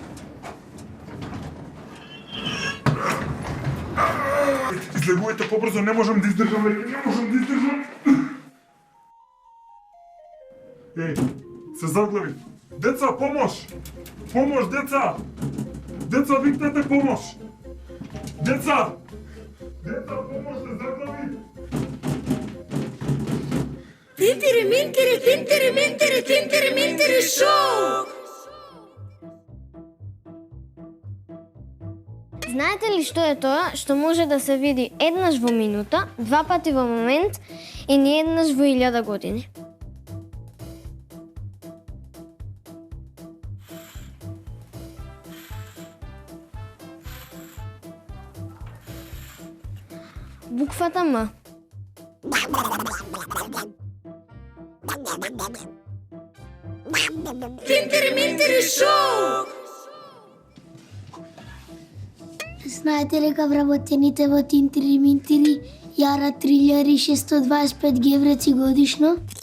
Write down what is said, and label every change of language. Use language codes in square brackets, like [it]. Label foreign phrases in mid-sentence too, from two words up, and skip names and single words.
[mk] Излегувате побрзо, не можам да издржам веќе, не можам да издржам. Еј, се заглави. Деца, помош! Помош, деца! Деца, викнете помош! Деца! Деца, помош, се заглави! Тинтери, минтери, тинтери, минтери, тинтери, минтери, шоу! Знаете ли што е тоа што може да се види еднаш во минута, 2 пати во момент и не еднаш во 1000 години? Буквата М. Тинтери, минтери, шоу! Знаете ли как вработените во Тинтери Минтери јарат 3625 гевреци годишно?